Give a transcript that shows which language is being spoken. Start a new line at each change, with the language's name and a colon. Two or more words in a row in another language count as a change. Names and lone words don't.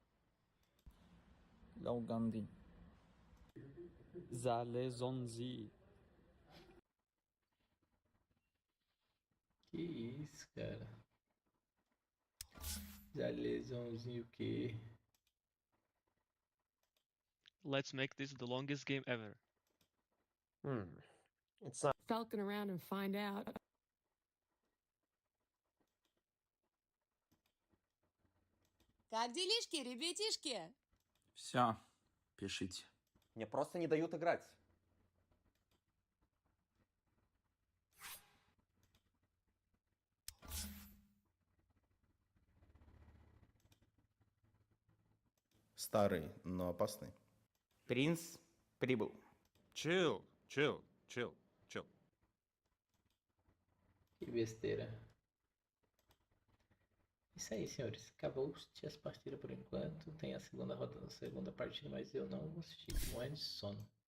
Portuguese: Laugandi. Zalezonzi. Que isso, cara. Já lesãozinho o quê?
English: Let's make this the longest game ever. It's not. Falcon around and find out.
Russian: Как делишки, ребятишки? Все, пишите. Мне просто не дают играть. Старый, но опасный. Принц прибыл.
English: Chill, chill, chill, chill.
Portuguese: Que besteira. Isso aí, senhores. Acabou as partidas por enquanto. Tem a segunda rodada, a segunda partida, mas eu não vou assistir. Morrendo de sono.